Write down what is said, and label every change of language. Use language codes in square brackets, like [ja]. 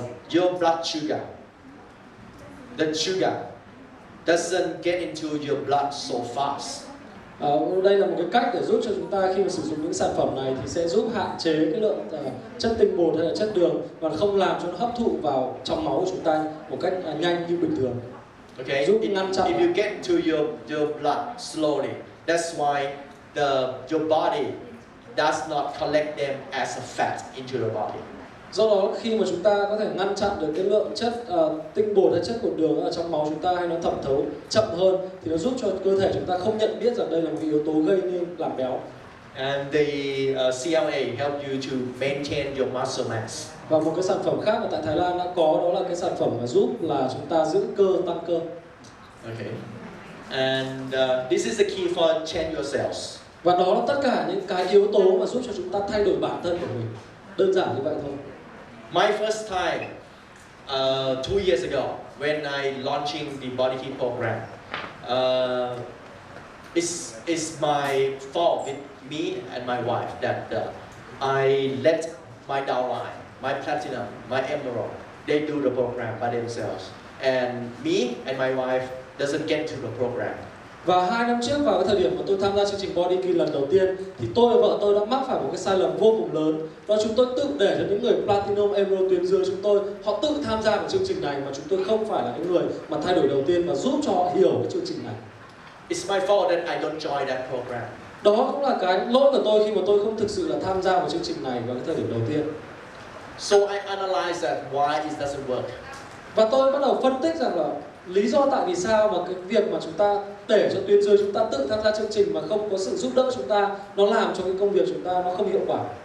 [en] Your blood sugar, the sugar doesn't get into your blood so fast. [vi] Đây là một cái cách để giúp cho chúng ta khi mà sử dụng những sản phẩm này thì sẽ giúp hạn chế cái lượng chất tinh bột hay là chất đường và không làm cho nó hấp thụ vào trong máu của chúng ta một cách nhanh như bình thường. [en] Okay. [vi] Giúp ngăn chặn. [en] If you get to your blood slowly, that's why your body does not collect them as a fat into your body. [vi] Do đó khi mà chúng ta có thể ngăn chặn được cái lượng chất tinh bột hay chất bột đường ở trong máu chúng ta hay nó thẩm thấu chậm hơn thì nó giúp cho cơ thể chúng ta không nhận biết rằng đây là một cái yếu tố gây nên làm béo. [en] And the CLA help you to maintain your muscle mass. [vi] Và một cái sản phẩm khác mà tại Thái Lan đã có đó là cái sản phẩm mà giúp là chúng ta giữ cơ, tăng cơ. [en] Okay. And this is the key for change yourselves. [vi] Và đó là tất cả những cái yếu tố mà giúp cho chúng ta thay đổi bản thân của mình. Đơn giản như vậy thôi. [en] My first time, 2 years ago, when I launching the body key program, it's my fault with me and my wife that I let my downline, my platinum, my emerald, they do the program by themselves, and me and my wife doesn't get to the program. [vi] Và 2 năm trước vào cái thời điểm mà tôi tham gia chương trình Body Key lần đầu tiên thì tôi và vợ tôi đã mắc phải một cái sai lầm vô cùng lớn. Đó chúng tôi tự để cho những người Platinum Emerald tuyến dưới chúng tôi họ tự tham gia vào chương trình này mà chúng tôi không phải là những người mà thay đổi đầu tiên và giúp cho họ hiểu cái chương trình này. [en] It's my fault that I don't join that program. [vi] Đó cũng là cái lỗi của tôi khi mà tôi không thực sự là tham gia vào chương trình này vào cái thời điểm đầu tiên. [en] So I analyze that why it doesn't work. [vi] Và tôi bắt đầu phân tích rằng là lý do tại vì sao mà cái việc mà chúng ta để cho tuyến dưới chúng ta tự tham gia chương trình mà không có sự giúp đỡ chúng ta nó làm cho cái công việc chúng ta nó không hiệu quả.